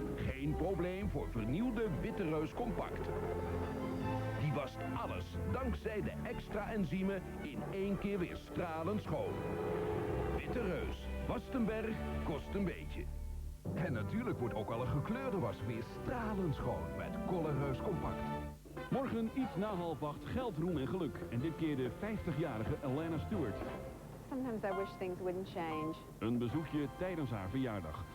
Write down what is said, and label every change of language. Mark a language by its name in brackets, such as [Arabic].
[Dutch] Geen probleem voor vernieuwde Witte Reus Compact. Die wast alles dankzij de extra enzymen in één keer weer stralend schoon. Witte Reus, wast een berg, kost een beetje. En natuurlijk wordt ook alle gekleurde was weer stralend schoon met Colorreus Compact. Morgen iets na 7:30 geld, roem en geluk. En dit keer de 50-jarige Elena Stewart. [English] Sometimes I wish things wouldn't change. [Dutch] Een bezoekje tijdens haar verjaardag.